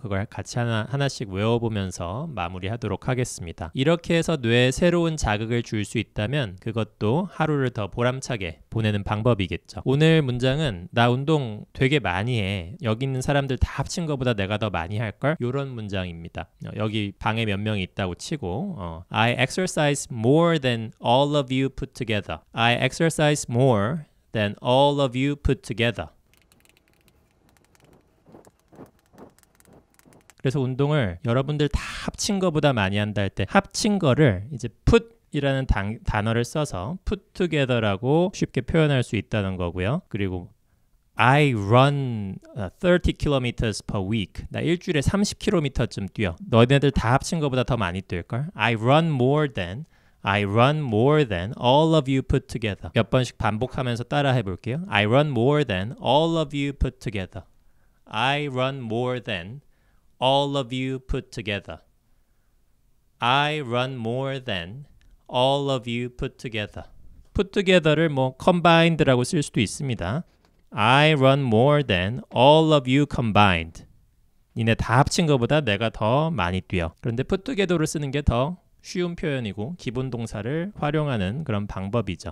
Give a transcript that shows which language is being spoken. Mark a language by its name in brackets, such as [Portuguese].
[Korean] 그걸 같이 하나씩 외워보면서 마무리하도록 하겠습니다. 이렇게 해서 뇌에 새로운 자극을 줄 수 있다면 그것도 하루를 더 보람차게 보내는 방법이겠죠. 오늘 문장은 나 운동 되게 많이 해. 여기 있는 사람들 다 합친 것보다 내가 더 많이 할걸? 이런 문장입니다. 여기 방에 몇 명이 있다고 치고 [English] I exercise more than all of you put together. I exercise more than all of you put together. [Korean] 그래서 운동을 여러분들 다 합친 거보다 많이 한다 할 때 합친 거를 이제 put이라는 단어를 써서 put together라고 쉽게 표현할 수 있다는 거고요. 그리고 [English] I run 30 kilometers per week. [Korean] 나 일주일에 30km쯤 뛰어. 너네들 다 합친 거보다 더 많이 뛸걸? [English] I run more than all of you put together. [Korean] 몇 번씩 반복하면서 따라 해볼게요. [English] I run more than all of you put together. I run more than all of you put together. I run more than all of you put together. [Korean] put together를 뭐 combined라고 쓸 수도 있습니다. [English] I run more than all of you combined. [Korean] 니네 다 합친 것보다 내가 더 많이 뛰어. 그런데 put together를 쓰는 게 더 쉬운 표현이고 기본 동사를 활용하는 그런 방법이죠.